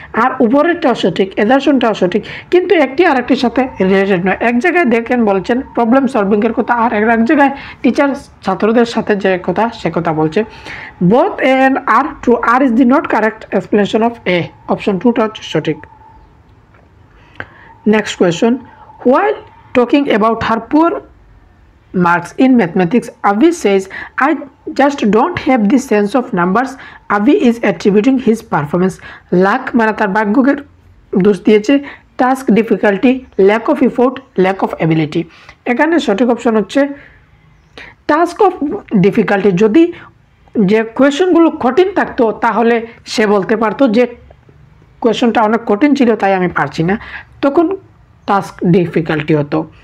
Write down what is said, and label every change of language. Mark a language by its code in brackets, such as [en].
[bn] আর উপরেরটাও সঠিক, এদারশনটাও সঠিক, কিন্তু একটি আরেকটির সাথে রিলেটেড নয়। এক জায়গায় দেখেন বলছেন প্রবলেম সলভিংয়ের কথা, আর এক জায়গায় টিচার ছাত্রদের সাথে যে কথা সে কথা বলছে। [en] both A and R true, R is the not correct explanation of A, [bn] option 2টা হচ্ছে সঠিক। [en] Next question. While talking about her poor marks in mathematics, Avi says, I just don't have the sense of numbers. Avi is attributing his performance lack, [bn] মানে তার ভাগ্যের দোষ দিয়েছে, [en] Task difficulty, lack of effort, lack of ability. [bn] এখানে সঠিক option হচ্ছে task of difficulty. যদি যে কোয়েশনগুলো কঠিন থাকতো তাহলে সে বলতে পারতো যে কোয়েশনটা অনেক কঠিন ছিল তাই আমি পারছি না, তখন টাস্ক ডিফিকাল্টি হতো।